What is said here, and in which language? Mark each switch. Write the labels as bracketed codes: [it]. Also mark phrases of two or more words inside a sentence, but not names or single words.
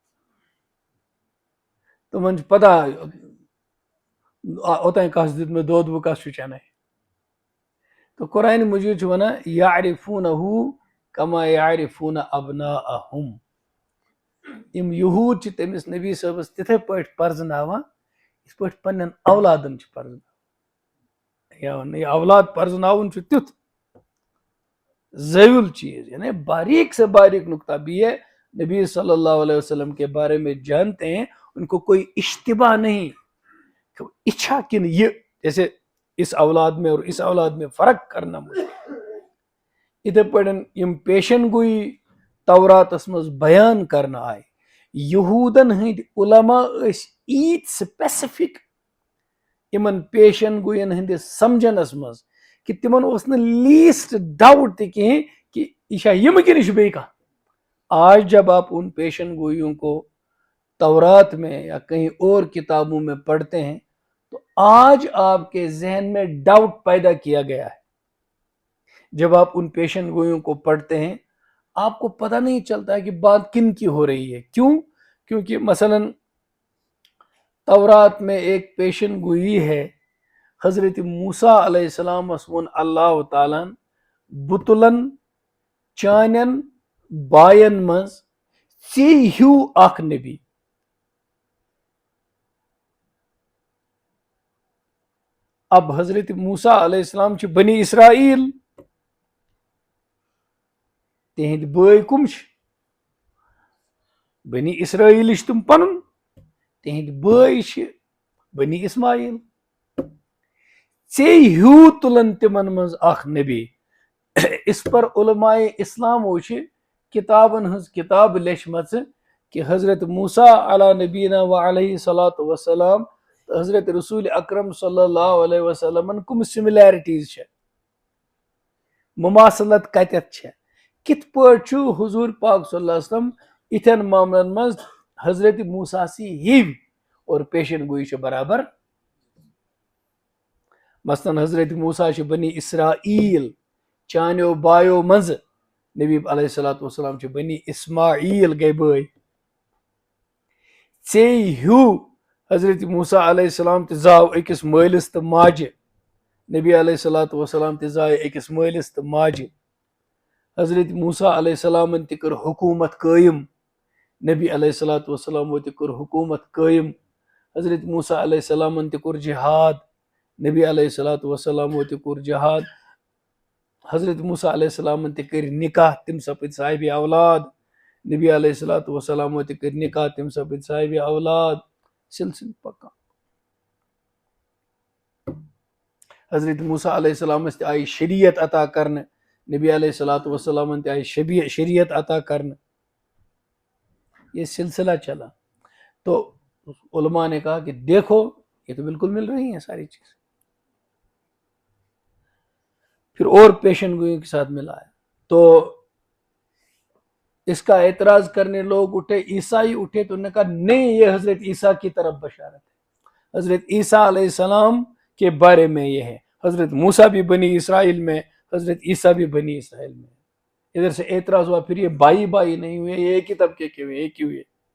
[ks] تِمن چھُ پتہ اوٚتانۍ کس دیُت مےٚ دۄد بہٕ کس چھُ چناے تہٕ قرآنِ مجیٖد چھُ ونان [ar] یعرفوٗنہوٗ کما یعرفوٗنہ ابناءہم [ks] یِم یہوٗد چھِ تٔمِس نبی صٲبس تِتھے پٲٹھۍ پرزناوان یِتھ پٲٹھۍ پننٮ۪ن اولادن چھِ پرزناوان یہِ اولاد پرزناوُن چھُ تیُتھ زٲوِل چیز [ur] یعنی باریک سے باریک نقطہ بھی ہے نبی [ar] صلی اللہ علیہ وسلم [ur] کے بارے میں جانتے ہیں ان کو کوئی اشتباہ نہیں اچھا کن یہ جیسے اس اولاد میں اور اس اولاد میں فرق کرنا مشکل [ks] اتھے پٲٹھۍ یم پیشن گوئی توراتس منٛز بیان کرنہٕ آیہِ یہوٗدن ہٕنٛدۍ علما ٲسۍ ایٖتۍ سپیسفک یِمن پیشن گوین ہٕنٛدِس سمجھنس منٛز کہ تمن اوس نہٕ لیسٹ ڈاؤٹ تہِ کہیٖنۍ کہ یہ چھا یِم کِنہٕ یہِ چھُ بیٚیہِ کانٛہہ [ur] آج جب آپ ان پیشن گوئیوں کو تورات میں یا کہیں اور کتابوں میں پڑھتے ہیں تو آج آپ کے ذہن میں ڈاؤٹ پیدا کیا گیا ہے جب آپ ان پیشن گوئیوں کو پڑھتے ہیں آپ کو پتہ نہیں چلتا ہے کہ بات کن کی ہو رہی ہے کیونکہ مثلاً تورات میں ایک پیشن گوئی ہے [ks] حضرت موسیٰ [ar] علیہ السلام [ks] وون اللہ تعالیٰ بُتلن چانین باین منٛز ژےٚ ہیوٗ اکھ نبی اب حضرت موسیٰ [ar] علیہ السلام [ks] چھِ بنی اسرائیل تہنٛدۍ بٲے کم چھِ بنی اسرائیل تم پنن تہند بٲے چھ بنی اسماعیل ژے ہیو تلن تمن مز اخ نبی اس پر علماء اسلامو چھ کتابن ہز کتاب لیچھمژ کہ حضرت موسیٰ [ar] علی نبینا وعلیہ صلاۃ وسلام [ks] حضرت رسول اکرم [ar] صلی اللہ علیہ وسلم [ks] کم سملیرٹیز چھ مماثلت کتت چھ کت پٲٹھۍ چھُ حضور پاک [ar] صلی اللہ علیہ وسلم [ks] اتھن معاملن مز حضرت موسیٰ سی ہیو اور پیشن گوئی چھ برابر مثلاً حضرت موسیٰ چھ بنی اسرائیل چانیو بایو مز نبی [ar] علیہ الصلوۃ والسلام [ks] چھ بنی اسماعیل گئی بٲے ژے ہیو حضرت موسیٰ علیہ السلام تہ زاو أکس مٲلس تہ ماجہ نبی [ar] علیہ الصلوۃ والسلام [ks] تہ زایہ أکس مٲلس تہ ماجہ حضرت موسیٰ [ar] علیہ السلام [ks] تہ کر حکومت قائم نبی [ar] علیہ الصلوۃ والسلام [ks] تہ کر حکومت قائم حضرت موسیٰ [ar] علیہ السلام [ks] تہ کر جہاد نبی [ar] علیہ الصلوۃ والسلام [ks] تہ کر جہاد حضرت موسیٰ [ar] علیہ السلام [ks] تہ کر نکاح تم سپد صاحب اولاد نبی [ar] علیہ الصلوۃ والسلام [ks] تہ کر نکاح تم سپد صاحب اولاد سلسل پکان [ur] حضرت موسیٰ [ar] علیہ السلام [ks] تہ آئی [ur] شریعت عطا کرنے نبی [ar] علیہ الصلوۃ والسلام [ks] تہ آئی [ur] شریعت عطا کرنے یہ سلسلہ چلا تو علماء نے کہا کہ دیکھو یہ تو بالکل مل رہی ہیں ساری چیز پھر اور پیشن گوئیوں کے ساتھ ملایا تو اس کا اعتراض کرنے لوگ اٹھے عیسائی اٹھے تو انہوں نے کہا نہیں یہ حضرت عیسیٰ کی طرف بشارت ہے حضرت عیسیٰ [ar] علیہ السلام [ur] کے بارے میں یہ ہے حضرت موسیٰ بھی بنی اسرائیل میں حضرت عیسیٰ بھی بنی اسرائیل میں ادھر سے اعتراض ہوا پھر یہ بائی بائی نہیں ہوئے یہ ایک ہی طبقے کے ہوئے ایک ہی ہوئے